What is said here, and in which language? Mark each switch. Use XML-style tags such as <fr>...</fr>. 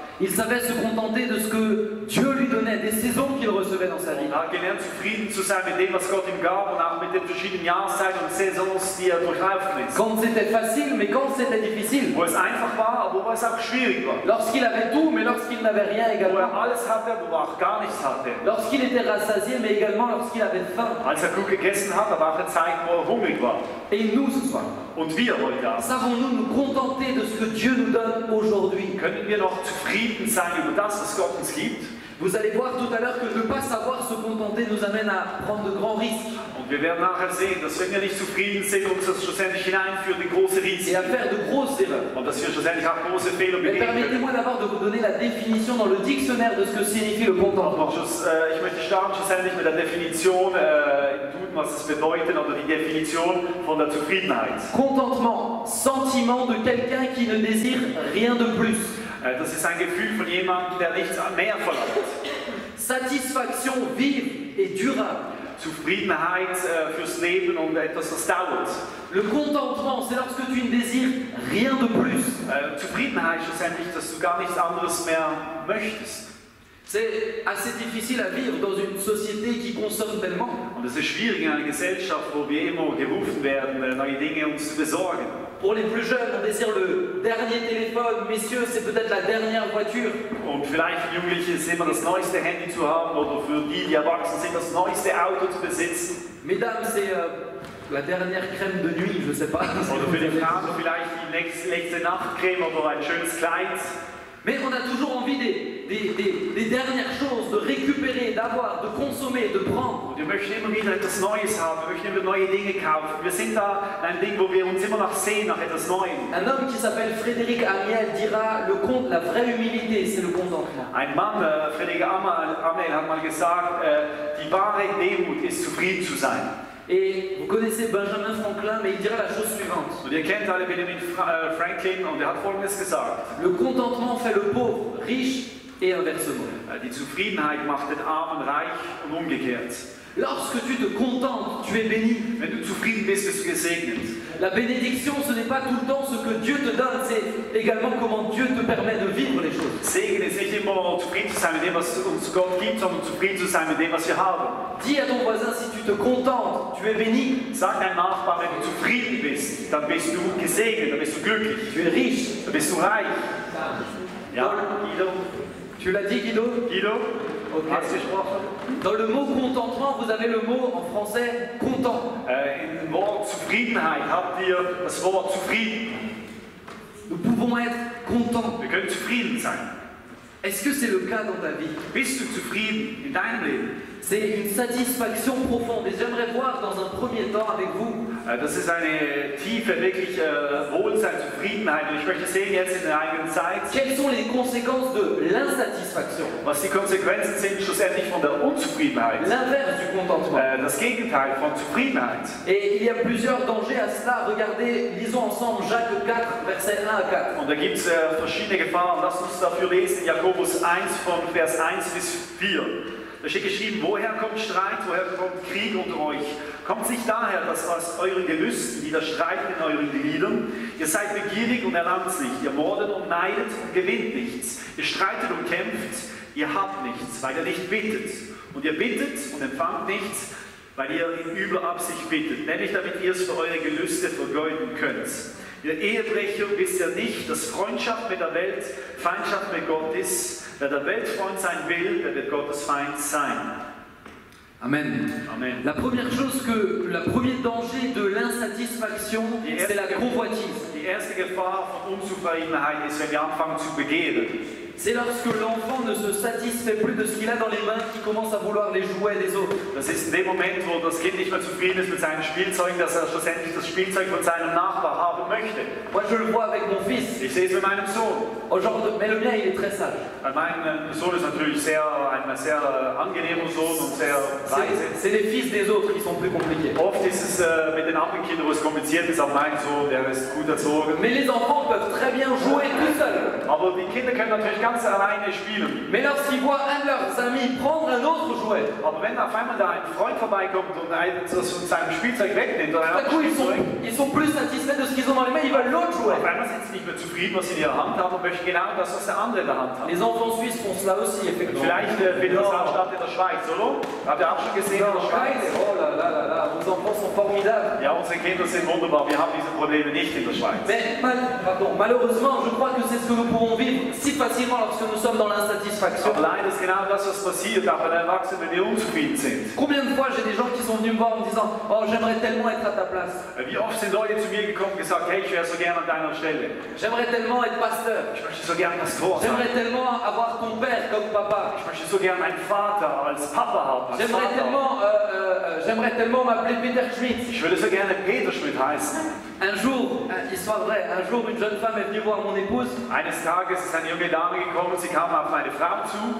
<fr>Il savait se contenter de ce que Dieu lui donnait, des saisons qu'il recevait dans sa vie.</fr> <de>Er hat gelernt, zufrieden zu sein mit dem, was Gott ihm gab und auch mit den verschiedenen Jahreszeiten und Saisons, die er durchlaufen ist.</de> <fr>Quand c'était facile, mais quand c'était difficile.</fr> <de>Wo es einfach war, aber wo es auch schwierig war.</de> <fr>Lorsqu'il avait tout, mais lorsqu'il n'avait rien</fr> <de>Wo</de> <fr>également.</fr> <de>er alles hatte, wo er auch gar nichts hatte.</de> <fr>Lorsqu'il était rassasié, mais également lorsqu'il avait faim.</fr> <de>Als er gut gegessen hat, aber auch eine Zeit, wo er hungrig war.</de> <fr>Et nous, ce soir,</fr> <de>Und wir heute Abend.</de> <fr>savons-nous nous contenter de ce que Dieu nous donne aujourd'hui?</fr> <de>Können wir noch zufrieden sein über das, was Gott uns gibt?</de> <fr>Vous allez voir tout à l'heure que ne pas savoir se contenter nous amène à prendre de grands risques</fr> <de>Und wir werden nachher sehen, dass wenn wir nicht zufrieden sind, uns das schlussendlich hineinführt in große</de> <fr>et</fr> <de>Risiken.</de> <fr>à faire de grosses erreurs.</fr> <de>Und dass wir schlussendlich auch große Fehler</de> <fr>Mais</fr> <de>begehen können.</de> <fr>permettez-moi d'abord de vous donner la définition dans le dictionnaire de ce que signifie le contentement.</fr> <de>Ich möchte starten schlussendlich mit der Definition im Duden, was es bedeutet, oder die Definition von der Zufriedenheit.</de> <fr>Contentement, sentiment de quelqu'un qui ne désire rien de plus.</fr> <de>Das ist ein Gefühl von jemandem, der nichts mehr verlangt.</de> <fr>Satisfaction vive et durable.</fr> <de>Zufriedenheit fürs Leben und etwas, das dauert.</de> <fr>Le contentement, c'est lorsque tu ne désires rien de plus.</fr> <de>Zufriedenheit schlussendlich, dass du gar nichts anderes mehr möchtest.</de> <fr>C'est assez difficile à vivre dans une société qui consomme tellement.</fr> <de>Und es ist schwierig in einer Gesellschaft, wo wir immer gerufen werden, neue Dinge uns zu besorgen.</de> <fr>Pour les plus jeunes, on désire le dernier téléphone. Messieurs, c'est peut-être la dernière voiture.</fr> <de>Und vielleicht für Jugendliche ist immer das neueste Handy zu haben oder für die, die erwachsen sind, das neueste Auto zu besitzen.</de> <fr>Mesdames, c'est la dernière crème de nuit, je sais pas.</fr> <de>Oder für die Frauen vielleicht die letzte Nachtcreme oder ein schönes Kleid.</de> <fr>Mais on a toujours envie des dernières choses, de récupérer, d'avoir, de consommer, de prendre.</fr> <de>Und wir möchten immer wieder etwas Neues haben, wir möchten immer neue Dinge kaufen. Wir sind da ein Ding, wo wir uns immer nach sehen, nach etwas Neuem.</de> <fr>Un homme qui s'appelle Frédéric Amiel dira la vraie humilité, c'est le contentement.</fr> <de>Ein Mann, Frédéric Amiel, hat mal gesagt, die wahre Demut ist, zufrieden zu sein.</de> <fr>Et vous connaissez Benjamin Franklin, mais il dirait la chose suivante.</fr> <de>Und ihr kennt alle Benjamin Franklin und er hat Folgendes gesagt.</de> <fr>Le contentement fait le pauvre riche et inversement.</fr> <de>Die Zufriedenheit macht den Armen reich und umgekehrt.</de> <fr>Lorsque tu te contentes, tu es béni.</fr> <de>Wenn du zufrieden bist, bist du gesegnet.</de> <fr>La bénédiction, ce n'est pas tout le temps ce que Dieu te donne, c'est également comment Dieu te permet de vivre les choses.</fr> <de>Segen ist nicht immer zufrieden zu sein mit dem, was uns Gott gibt, sondern zufrieden zu sein mit dem, was wir haben.</de> <fr>Dis à ton voisin, si tu te contentes, tu es béni.</fr> <de>Sag deinem Nachbarn, wenn du zufrieden bist, dann bist du gesegnet, dann bist du glücklich.</de> <fr>Tu es riche.</fr> <de>Dann bist du reich. Ja, Guido?</de> <fr>Tu l'as dit, Guido? Guido? Ok.</fr> <de>Hast du gesprochen?</de> <fr>Dans le mot contentement, vous avez le mot en français content.</fr> <de>Im Wort Zufriedenheit habt ihr das Wort zufrieden.</de> <fr>Nous pouvons être contents.</fr> <de>Wir können zufrieden sein.</de> <fr>Est-ce que c'est le cas dans ta vie?</fr> <de>Bist du zufrieden in deinem Leben?</de> <fr>C'est une satisfaction profonde. Et j'aimerais voir dans un premier temps avec vous.</fr> <de>Das ist eine tiefe, wirklich Wohlsein, Zufriedenheit. Und ich möchte sehen jetzt in der eigenen Zeit,</de> <fr>Quelles sont les conséquences de l'insatisfaction?</fr> <de>was die Konsequenzen sind schlussendlich von der Unzufriedenheit.</de> <fr>L'inverse du contentement.</fr> <de>Das Gegenteil von Zufriedenheit.</de> <fr>Et il y a plusieurs dangers à cela. Regardez, lisons ensemble Jacques 4, versets 1 à 4.</fr> <de>Und da gibt es verschiedene Gefahren. Lasst uns dafür lesen, Jakobus 1 von Vers 1 bis 4. Da steht geschrieben, woher kommt Streit, woher kommt Krieg unter euch? Kommt nicht daher, dass aus euren Gelüsten wieder streiten in euren Gliedern? Ihr seid begierig und erlangt nicht, ihr mordet und neidet und gewinnt nichts. Ihr streitet und kämpft, ihr habt nichts, weil ihr nicht bittet. Und ihr bittet und empfangt nichts, weil ihr in übler Absicht bittet, nämlich damit ihr es für eure Gelüste vergeuden könnt. Ihr Ehebrecher wisst ja nicht, dass Freundschaft mit der Welt Feindschaft mit Gott ist. Wer der Weltfreund sein will, der wird Gottes Feind sein. Amen. Amen.</de> <fr>Le premier danger de l'insatisfaction, c'est la convoitise.</fr> <de>Die erste Gefahr von Unzufriedenheit ist, wenn wir anfangen zu begehren.</de> <fr>C'est lorsque l'enfant ne se satisfait plus de ce qu'il a dans les mains qu'il commence à vouloir les jouets des autres.</fr> <de>Das ist in dem Moment, wo das Kind nicht mehr zufrieden ist mit seinen Spielzeugen, dass er schlussendlich das Spielzeug von seinem Nachbar haben möchte.</de> <fr>Moi je le vois avec mon fils.</fr> <de>Ich sehe es mit meinem Sohn.</de> <fr>Mais le mien il est très sage.</fr> <de>Mein Sohn ist natürlich ein sehr angenehmer Sohn und sehr weise.</de> <fr>C'est les fils des autres qui sont plus compliqués.</fr> <de>Oft ist es mit den anderen Kindern, wo es kompliziert ist, aber mein Sohn, der ist gut erzogen.</de> <fr>Mais les enfants peuvent très bien jouer tout seuls.</fr> <de>Aber die Kinder können natürlich ganz alleine spielen.</de> <fr>Mais lorsqu'ils voient un de leurs amis prendre un autre jouet,</fr> <de>Aber wenn auf einmal da ein Freund vorbeikommt und sein Spielzeug wegnimmt, oder</de> <fr>tout à coup ils sont plus satisfaits de ce qu'ils ont dans les mains, ils veulent l'autre jouet.</fr> <de>auf einmal sind sie nicht mehr zufrieden, was sie in ihrer Hand haben und möchten genau das, was der andere in der Hand hat.</de> <fr>Les enfants suisses font cela aussi, effectivement.</fr> <de>Vielleicht findet das auch statt in der Schweiz, oder? Habt ihr auch schon gesehen in der Schweiz?</de> <fr>Oh là là là là, vos enfants sont formidables.</fr> <de>Ja, unsere Kinder sind wunderbar, wir haben diese Probleme nicht in der Schweiz.</de> <fr>Mais malheureusement, je crois que c'est ce que nous pouvons vivre si facilement lorsque nous sommes dans l'insatisfaction.</fr> <de>Aber leider ist genau das, was passiert, auch bei den Erwachsenen, wenn wir unzufrieden sind.</de> <fr>Combien de fois j'ai des gens qui sont venus me voir en me disant « Oh, j'aimerais tellement être à ta place.</fr> <de>Wie oft sind Leute zu mir gekommen und gesagt, hey, ich wäre so gern an deiner Stelle.</de> <fr>J'aimerais tellement être pasteur.</fr> <de>Ich möchte so gern Pastor sein.</de> <fr>J'aimerais tellement avoir ton père comme papa.</fr> <de>Ich möchte so gern einen Vater als Papa haben. Als</de> <fr>J'aimerais tellement m'appeler Peter Schmidt.</fr> <de>Ich würde so gerne Peter Schmidt heißen.</de> <fr>Un jour, histoire vraie, un jour une jeune femme est venue voir mon épouse</fr> <de>Eines Tages ist eine junge Dame gekommen, sie kam auf meine Frau zu</de>